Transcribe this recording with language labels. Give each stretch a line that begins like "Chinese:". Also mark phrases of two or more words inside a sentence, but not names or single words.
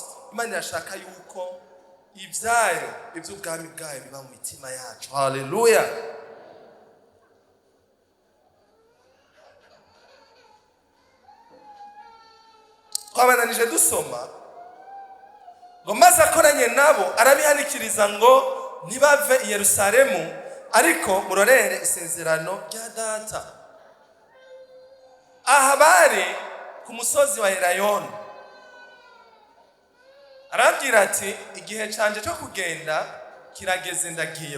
Rundi: Imana irashaka yuko ibyayo iby'ubwami bwayo biba mu mitima yacu. Haleluya. Twabananije dusoma ngo maze akoranye nabo arabihanikiriza ngo ntibave i Yerusalemu, ariko murorere isezerano rya data. Aha bari ku musozi wa Elayono. Arabwira ati igihe canje cyo kugenda kirageze, ndagiye.